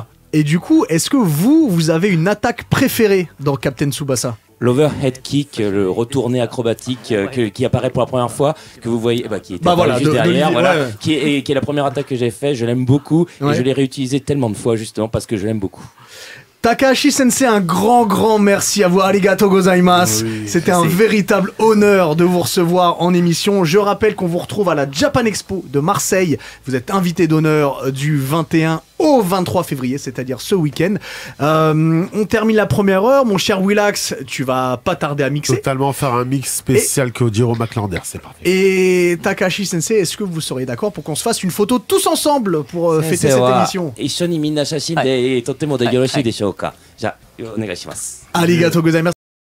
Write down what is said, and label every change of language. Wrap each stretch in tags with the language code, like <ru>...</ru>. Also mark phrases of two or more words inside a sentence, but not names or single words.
<fr>Et du coup, est-ce que vous avez une attaque préférée dans Captain Tsubasa? L'</fr> <en>overhead kick,</en> <fr>le retourné acrobatique qui apparaît pour la première fois, que vous voyez, qui était Bah apparu voilà, juste derrière, ouais, ouais. qui est la première attaque que j'ai faite. Je l'aime beaucoup Ouais. et je l'ai réutilisé tellement de fois justement parce que je l'aime beaucoup. Takahashi Sensei, un grand merci à vous.</fr> <ja>ありがとうございます.</ja> <fr>C'était un véritable honneur de vous recevoir en émission. Je rappelle qu'on vous retrouve à la Japan Expo de Marseille. Vous êtes invité d'honneur du 21 au 23 février, c'est-à-dire ce week-end. On termine la première heure. Mon cher Willax, tu vas pas tarder à mixer. Totalement faire un mix spécial Kojiro McLander, c'est parfait. Et Takahashi Sensei, est-ce que vous seriez d'accord pour qu'on se fasse une photo tous ensemble pour fêter cette émission?</fr> <ja>一緒にみんな写真で撮ってもよろしいでしょうか。じゃあお願いします。ありがとうございます.</ja>